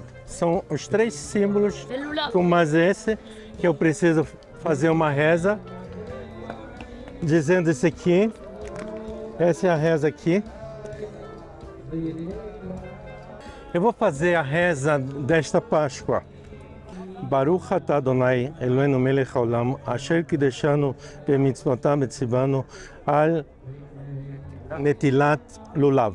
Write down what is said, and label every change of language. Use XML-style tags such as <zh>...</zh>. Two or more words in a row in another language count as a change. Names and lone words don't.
<pt>São os 3 símbolos, mas esse que eu preciso fazer uma reza, dizendo esse aqui. Essa é a reza aqui. Eu vou fazer a reza desta Páscoa.</pt> <he>ברוך אתה אדוני אלוהינו מלך העולם אשר קידשנו במצוותיו וציוונו על נטילת לולב.</he>